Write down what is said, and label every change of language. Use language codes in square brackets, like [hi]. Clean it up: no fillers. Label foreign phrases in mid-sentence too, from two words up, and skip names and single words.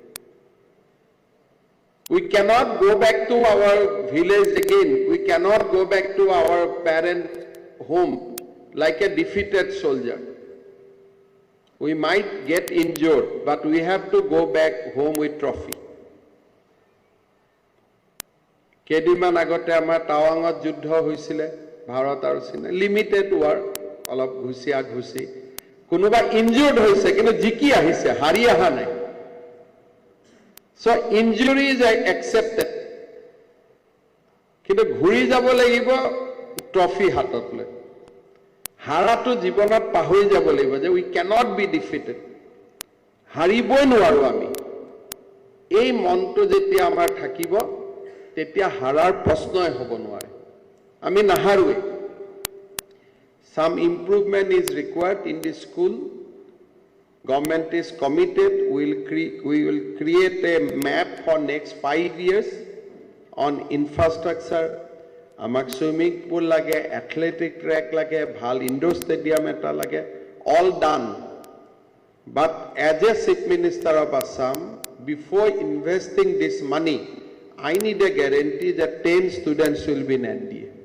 [en] We cannot go back to our village again. We cannot go back to our parent home like a defeated soldier. We might get injured, but we have to go back home with trophy. [as] কেইদিনমান আগতে আমাৰ টাৱাঙত যুদ্ধ হৈছিলে ভাৰত আৰু চীন [en] limited war [as] অলপ ঘুচিয়া ঘুচি কোনোবা ইনজুৰ্ড হৈছে কিন্তু জিকি আহিছে হাৰি অহা নাই [en] so injury is accepted [as] কিন্তু ঘূৰি যাব লাগিব ট্ৰফি হাতত লৈ হাৰাটো জীৱনত পাহৰি যাব লাগিব যে [en] we cannot be defeated [as] হাৰিবই নোৱাৰো আমি এই মনটো যেতিয়া আমাৰ থাকিব তেতিয়া হাৰাৰ প্ৰশ্নই হ'ব নোৱাৰে আমি নাহাৰুৱে [en] some improvement is required in the school government is committed we will create a map for next 5 years on infrastructure [as] আমাক ছুইমিং পুল লাগে এথলেটিক ট্ৰেক লাগে ভাল ইনড'ৰ ষ্টেডিয়াম এটা লাগে [en] all done but as a chief minister of Assam before investing this money I need a guarantee that 10 students will be in NDA.